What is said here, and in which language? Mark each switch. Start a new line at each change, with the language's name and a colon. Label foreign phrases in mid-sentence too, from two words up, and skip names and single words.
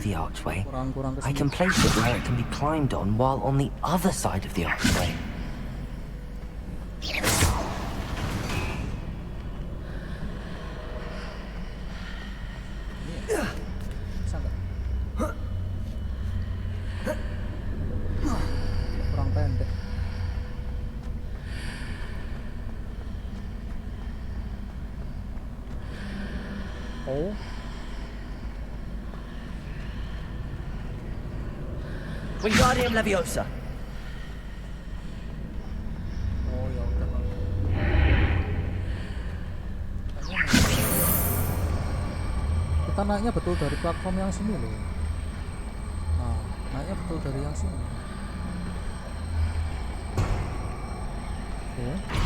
English: the archway, I can place it where it can be climbed on while on the other side of the archway.
Indonesian: Kurang pendek. Oh. Wingardium Leviosa. Oh ya udah. Kita naiknya betul dari platform yang sini loh. Nah, naiknya betul dari yang sini. Oke.